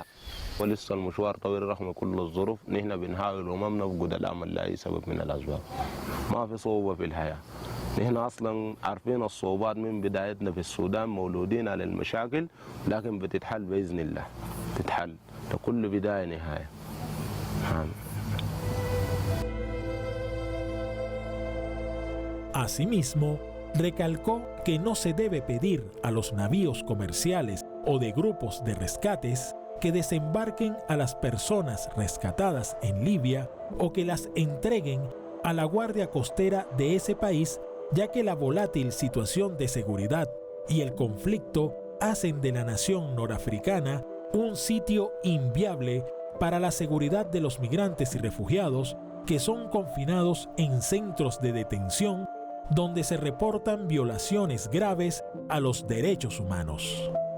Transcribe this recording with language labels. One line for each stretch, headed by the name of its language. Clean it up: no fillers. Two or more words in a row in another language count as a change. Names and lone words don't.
Arabic: ولسه المشوار طويل رغم كل الظروف، نحن بنحاول وما بنفقد الأمل لأي سبب من الأسباب. ما في صعوبة في الحياة، نحن أصلا عارفين الصعوبات من بدايتنا في السودان، مولودين على المشاكل، لكن بتتحل بإذن الله، تتحل لكل بداية نهاية.
Spanish: Asimismo, recalcó que no se debe pedir a los navíos comerciales o de grupos de rescates que desembarquen a las personas rescatadas en Libia o que las entreguen a la Guardia Costera de ese país, ya que la volátil situación de seguridad y el conflicto hacen de la nación norafricana un sitio inviable para la seguridad de los migrantes y refugiados que son confinados en centros de detención donde se reportan violaciones graves a los derechos humanos.